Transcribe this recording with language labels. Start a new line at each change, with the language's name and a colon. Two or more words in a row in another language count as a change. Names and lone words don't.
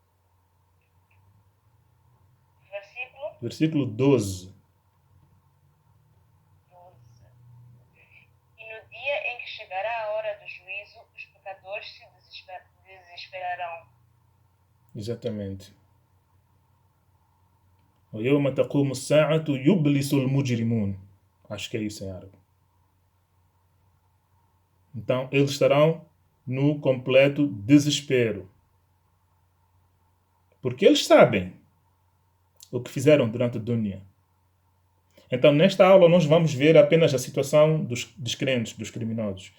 Portuguese: Versículo 12. E no dia em que chegará a hora do juízo, os pecadores se desesperarão. Exatamente.
Arabic: وَيَوْمَ تَقُومُ السَّاعَةُ يُبْلِسُ الْمُجْرِمُونَ.
Portuguese: Acho que é isso em árabe. Então, eles estarão no completo desespero. Porque eles sabem o que fizeram durante a dunya. Então, nesta aula, nós vamos ver apenas a situação dos descrentes, dos criminosos.